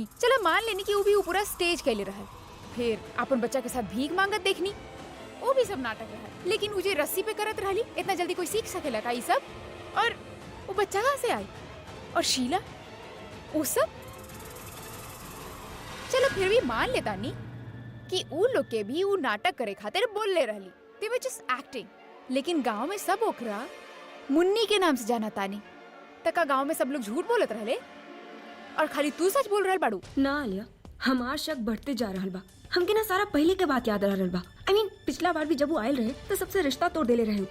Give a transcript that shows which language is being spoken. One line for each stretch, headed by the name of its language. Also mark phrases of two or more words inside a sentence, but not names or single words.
Bhojpuri: चलो मान लेनी कि उ भी पूरा स्टेज कैले रहल, फिर अपन बच्चा के साथ भीख मांगत देखनी, वो भी सब नाटक रहल। लेकिन उ जे रस्सी पे करत रहली, इतना जल्दी कोई सीख सकेला का ई सब? और वो बच्चा कहाँ से आई? और शीला वो सब? चलो फिर भी मान लेता नी कि उ लोग के भी उ नाटक करे खातिर बोल ले रहली,
English: they were just acting।
Bhojpuri: लेकिन गांव में सब ओकरा मुन्नी के नाम से जाना तानी। तका गांव में सब लोग झूठ बोलत रहले और खाली तू सच बोल रहल बाड़ू। ना आलिया, हमार शक बढ़ते जा रहल बा। हमके ना सारा पहले के बात याद रहल बा।
English: I mean,
Bhojpuri: पिछला बार भी जब वो आयल रहे तो सबसे रिश्ता तोड़ देले रहे।